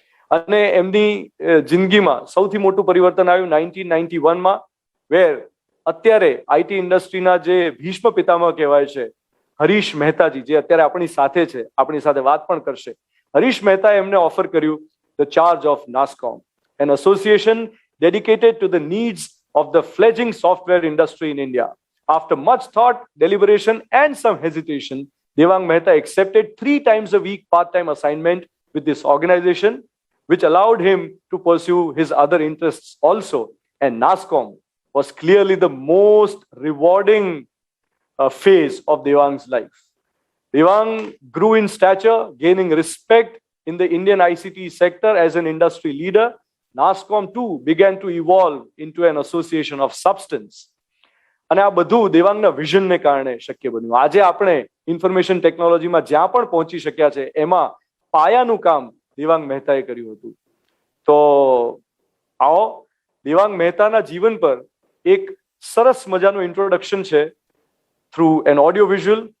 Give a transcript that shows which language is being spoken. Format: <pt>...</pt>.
<gu>અને એમની જિંદગીમાં સૌથી મોટું પરિવર્તન આવ્યું 1991માં, વેર અત્યારે આઈટી ઇન્ડસ્ટ્રીના જે ભીષ્મ પિતામહ કહેવાય છે હરીશ મહેતાજી, જે અત્યારે આપણી સાથે છે, આપણી સાથે વાત પણ કરશે. હરીશ મહેતાએ એમને ઓફર કર્યું</gu> <en>The charge of NASSCOM, an association dedicated to the needs of the fledgling software industry in India. After much thought, deliberation and some hesitation, Devang Mehta accepted 3 times a week part-time assignment with this organization, which allowed him to pursue his other interests also. And NASCOM was clearly the most rewarding phase of Devang's life. Devang grew in stature, gaining respect in the Indian ICT sector as an industry leader. NASCOM too began to evolve into an association of substance.</en> <gu>અને આ બધું દેવાંગના વિઝનને કારણે શક્ય બન્યું. આજે આપણે information ટેકનોલોજીમાં જ્યાં પણ પહોંચી શક્યા છે એમાં પાયાનું કામ દેવાંગ મહેતાએ કર્યું હતું. તો આવો દેવાંગ મહેતાના જીવન પર એક સરસ મજાનું ઇન્ટ્રોડક્શન છે</gu> <en>Through an audio visual.</en>